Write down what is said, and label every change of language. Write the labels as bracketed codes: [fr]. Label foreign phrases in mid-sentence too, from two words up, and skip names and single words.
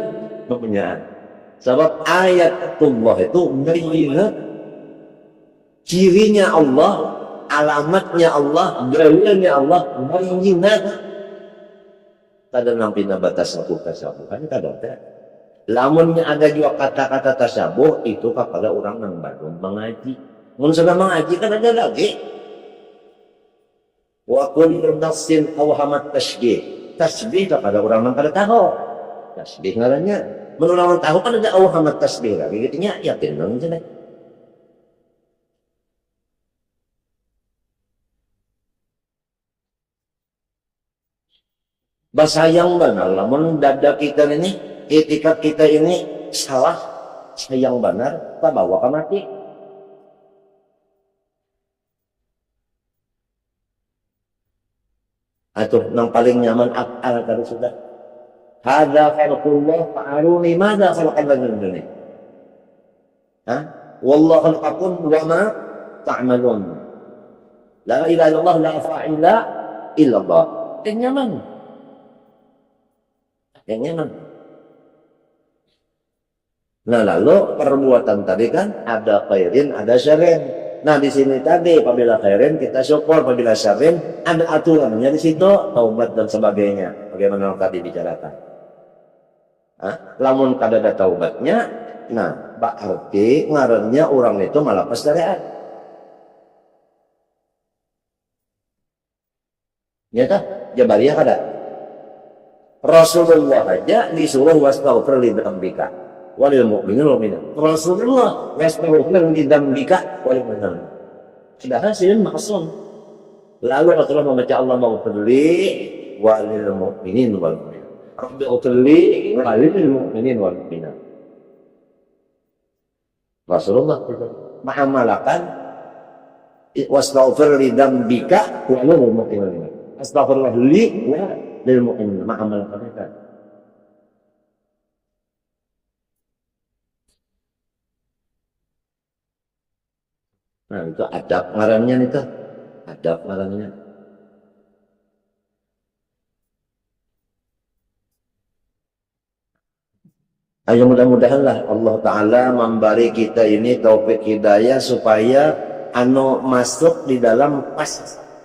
[bjn] kepunyaan sebab ayatullah itu bayinat cirinya Allah alamatnya Allah dalilnya Allah bayinat kada nampi batas aku tasabuhan kada ada lamunnya ada juga kata-kata tasabuh itu kepada orang yang baru mengaji mun sudah mengaji kan ada lagi [ar] وكل نفس أوهمت تسبيح [bjn] tasbih kepada orang yang kada tahu tasbih ngarannya mun orang tahu kan ada [ar] أوهمت تسبيح [bjn] lagi gitunya yakin nang cenah basayang benar lamun dada kita ini etikat kita ini salah sayang benar tak bawa ke mati atau yang paling nyaman akal tadi sudah [ar] هذا خلق الله فأروني ماذا خلق الذين والله خلقكم وما تعملون لا إله إلا الله لا فاعل إلا الله [bjn] yang nyaman nah lalu perbuatan tadi kan ada khairin ada syarrin. Nah di sini tadi apabila khairin kita syukur, apabila syarrin ada aturannya di situ taubat dan sebagainya. Bagaimana yang tadi bicarakan. Lamun kada ada taubatnya, nah berarti ngarannya orang itu malapas syariat. Nyata Jabariyah kada. [ar] Rasulullah [bjn] aja disuruh [ar] واستغفر لذنبك وللمؤمنين والمؤمنات. Rasulullah واستغفر لذنبك وللمؤمنين. [bjn] Sudah hasil maksum. Lalu Rasulullah membaca [ar] اللهم اغفر لي وللمؤمنين والمؤمنات. رب اغفر لي وللمؤمنين والمؤمنات. [bjn] Rasulullah mengamalkan [ar] واستغفر لذنبك وللمؤمنين. أستغفر الله لي وللمؤمنين. [bjn] Mengamalkan itu. Nah itu adab ngarannya itu adab ngarannya ayo mudah-mudahan lah Allah Ta'ala memberi kita ini taufik hidayah supaya anu masuk di dalam pas